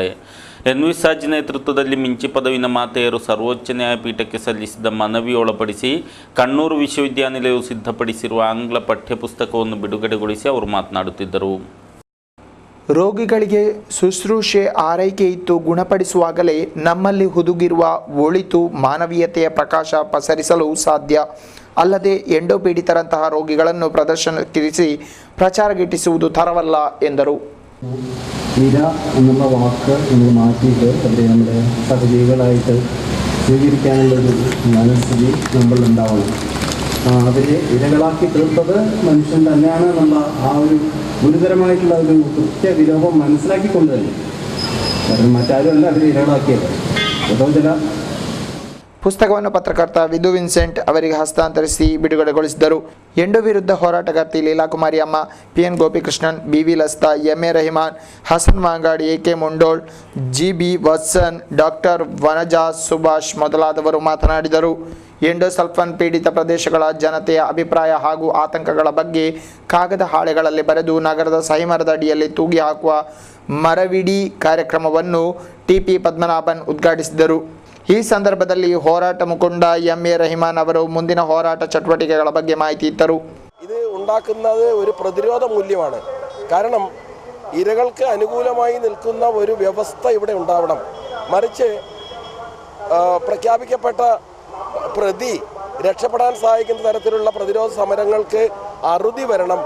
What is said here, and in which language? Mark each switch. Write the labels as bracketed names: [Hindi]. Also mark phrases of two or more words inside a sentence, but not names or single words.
[Kannada] ಎನ್ವಿಸಾಜ್ ನೇತೃತ್ವದಲ್ಲಿ ಮಿಂಚಿ ಪದವಿನ ಮಾತೆಯರು ಸರ್ವೋಚ್ಚ ನ್ಯಾಯಪೀಠಕ್ಕೆ ಸಲ್ಲಿಸಿದ ಮನವಿ ಒಳಪಡಿಸಿ ಕಣ್ಣೂರು ವಿಶ್ವವಿದ್ಯಾನಿಲಯವು ಸಿದ್ಧಪಡಿಸಿರುವ ಆಂಗ್ಲ ಪಠ್ಯಪುಸ್ತಕವನ್ನು ಬಿಡುಗಡೆಗೊಳಿಸಿ ಅವರು ಮಾತನಾಡುತ್ತಿದ್ದರು. ರೋಗಿಗಳಿಗೆ ಶುಶ್ರೂಷೆ, ಆರೈಕೆ ಇತ್ತು ಗುಣಪಡಿಸುವಾಗಲೇ ನಮ್ಮಲ್ಲಿ ಹುದುಗಿರುವ ಒಳಿತು, ಮಾನವೀಯತೆಯ ಪ್ರಕಾಶ ಪಸರಿಸಲು ಸಾಧ್ಯ. ಅಲ್ಲದೆ ಎಂಡೋ ಪೀಡಿತರಂತಹ ರೋಗಿಗಳನ್ನು ಪ್ರದರ್ಶನಕ್ಕಿರಿಸಿ ಪ್ರಚಾರ ಗಿಟ್ಟಿಸುವುದು തരവല്ല ಎಂದರು. [Malayalam] ഇര എന്നുള്ള വാക്ക് നമ്മൾ മാറ്റിയിട്ട് അവരെ നമ്മുടെ സഹജീവികളായിട്ട് സ്വീകരിക്കാനുള്ളൊരു മനസ്ഥിതി നമ്മളുണ്ടാവണം. അവരെ ഇരകളാക്കി തീർത്തത് മനുഷ്യൻ തന്നെയാണ് എന്നുള്ള ആ ഒരു ഗുരുതരമായിട്ടുള്ള ഒരു കൃത്യവിലോപം മനസ്സിലാക്കിക്കൊണ്ട് തന്നെ, കാരണം മറ്റാരുമല്ല അവരെ ഇരകളാക്കിയത്. ഓരോ ചില [Kannada] ಪುಸ್ತಕವನ್ನು ಪತ್ರಕರ್ತ ವಿಧು ವಿನ್ಸೆಂಟ್ ಅವರಿಗೆ ಹಸ್ತಾಂತರಿಸಿ ಬಿಡುಗಡೆಗೊಳಿಸಿದರು. ಎಂಡೋ ವಿರುದ್ಧ ಹೋರಾಟಗಾರ್ತಿ ಲೀಲಾಕುಮಾರಿ ಅಮ್ಮ, ಪಿ.ಎನ್. ಗೋಪಿಕೃಷ್ಣನ್, ಬಿ.ವಿ. ಲಸ್ತಾ, ಎಂ.ಎ. ರಹಿಮಾನ್, ಹಸನ್ ಮಾಂಗಾಡಿ, ಎ.ಕೆ. ಮುಂಡೋಳ್, ಜಿ.ಬಿ. ವತ್ಸನ್, ಡಾಕ್ಟರ್ ವನಜಾ ಸುಭಾಷ್ ಮೊದಲಾದವರು ಮಾತನಾಡಿದರು. ಎಂಡೋಸಲ್ಫಾನ್ ಪೀಡಿತ ಪ್ರದೇಶಗಳ ಜನತೆಯ ಅಭಿಪ್ರಾಯ ಹಾಗೂ ಆತಂಕಗಳ ಬಗ್ಗೆ ಕಾಗದ ಹಾಳೆಗಳಲ್ಲಿ ಬರೆದು ನಗರದ ಸಹಿಮರದ ಅಡಿಯಲ್ಲಿ ತೂಗಿ ಹಾಕುವ ಮರವಿಡಿ ಕಾರ್ಯಕ್ರಮವನ್ನು ಟಿ.ಪಿ. ಪದ್ಮನಾಭನ್ ಉದ್ಘಾಟಿಸಿದರು. ಈ ಸಂದರ್ಭದಲ್ಲಿ ಹೋರಾಟ ಮುಖಂಡ ಎಂ.ಎ. ರಹಿಮಾನ್ ಅವರು ಮುಂದಿನ ಹೋರಾಟ ಚಟುವಟಿಕೆಗಳ ಬಗ್ಗೆ ಮಾಹಿತಿ ಇತ್ತರು. [Malayalam] ഇത് ഉണ്ടാക്കുന്നത് ഒരു പ്രതിരോധ മൂല്യമാണ്. കാരണം ഇരകൾക്ക് അനുകൂലമായി നിൽക്കുന്ന ഒരു വ്യവസ്ഥ ഇവിടെ ഉണ്ടാവണം. മറിച്ച് പ്രഖ്യാപിക്കപ്പെട്ട പ്രതി രക്ഷപ്പെടാൻ സഹായിക്കുന്ന തരത്തിലുള്ള പ്രതിരോധ സമരങ്ങൾക്ക് അറുതി വരണം.